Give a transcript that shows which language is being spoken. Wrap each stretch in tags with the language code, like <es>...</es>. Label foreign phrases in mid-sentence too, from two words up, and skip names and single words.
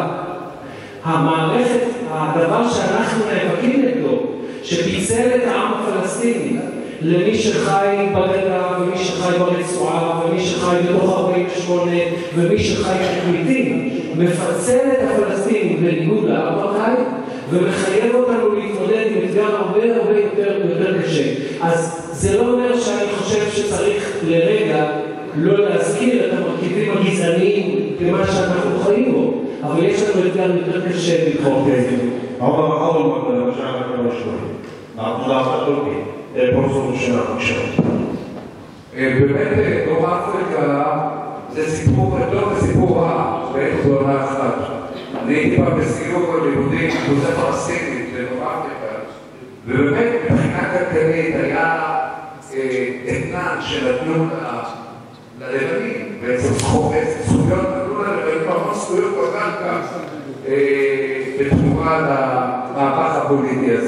<he>המערכת, הדבר שאנחנו נאבקים נגדו, שפיצל את העם הפלסטיני למי שחי בגדה ומי שחי ברצועה ומי שחי בתוך 48 ומי שחי כפליטים, מפצל את הפלסטינים בניגוד לאפרטהייד ומחייב אותנו להתמודד עם אתגר הרבה יותר קשה. אז זה לא אומר שאני חושב שצריך לרגע לא להזכיר את המרכיבים הגזעניים במה שאנחנו חיים בו, אבל יש לנו אתגר יותר קשה לבחור בזה.</he> <ar>أول مرة رجعنا كنا شوي. عبد الله التركي</ar> <he>פרופסור שנה, בבקשה. באמת, דרום אפריקה זה סיפור גדול וסיפור רע בעת ובעונה אחת. אני הייתי פעם בסיור לימודים בקבוצה פלסטינית לדרום אפריקה, ובאמת מבחינה כלכלית היה אתנן שנתנו ללבנים, בעצם זכויות נתנו ללבנים המון זכויות בקרקע בתמורה למהפך הפוליטי הזה.</he>